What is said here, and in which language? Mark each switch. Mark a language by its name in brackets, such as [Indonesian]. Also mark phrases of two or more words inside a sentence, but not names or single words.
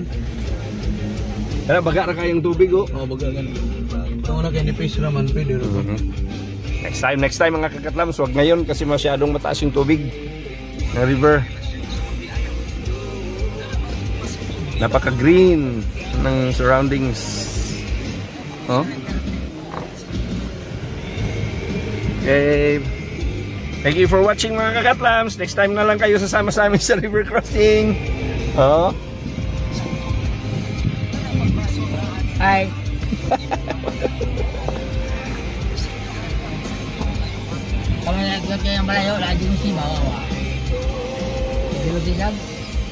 [Hiligaynon] Kaya baga ra kayong tubig, oh. Oh, baga kan. Kung una kay nipis raman pwede ro. [English] Next time [Filipino] mga kakatlams, wag ngayon kasi masyadong mataas yung tubig ng river. Napaka-green ng surroundings. [English] Oh? Okay. Thank you for watching [Filipino] mga kakatlams. [English] Next time [Filipino] na lang kayo sasama sa amin sa [English] river crossing. Oh? Hi. [Malay] Kalau yang malayo, lagi mesti bawa. [Indonesian] Dulu sih